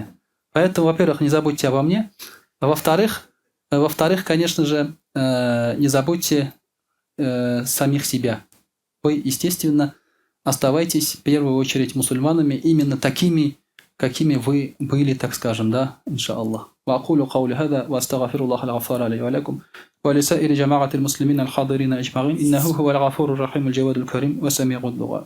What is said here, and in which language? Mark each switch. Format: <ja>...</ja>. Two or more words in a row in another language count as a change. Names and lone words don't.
<ru>Поэтому, во-первых, не забудьте обо мне. А во-вторых, конечно же, не забудьте самих себя. Вы, естественно, оставайтесь в первую очередь мусульманами именно такими, какими вы были, так скажем, да, иншаллах.</ru> <ar>وأقول قولي هذا وأستغفر الله الغفار لي ولكم ولسائر جماعة المسلمين الحاضرين أجمعين إنه هو الغفور الرحيم الجواد الكريم وسميع الدعاء.</ar>